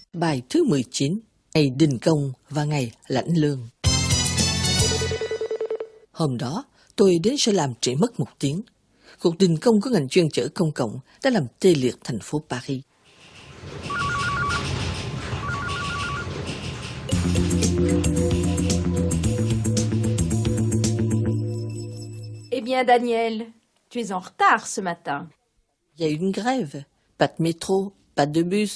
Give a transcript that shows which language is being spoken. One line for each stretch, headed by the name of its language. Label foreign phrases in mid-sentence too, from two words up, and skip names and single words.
Vietnamese: Bài thứ 19, ngày đình công và ngày lãnh lương. Hôm đó, tôi đến sẽ làm trễ mất 1 tiếng. Cuộc đình công của ngành chuyên chở công cộng đã làm tê liệt thành phố Paris.
French: Eh bien, Daniel, tu es en retard ce matin. Il y a eu une grève. Pas de métro, pas de bus.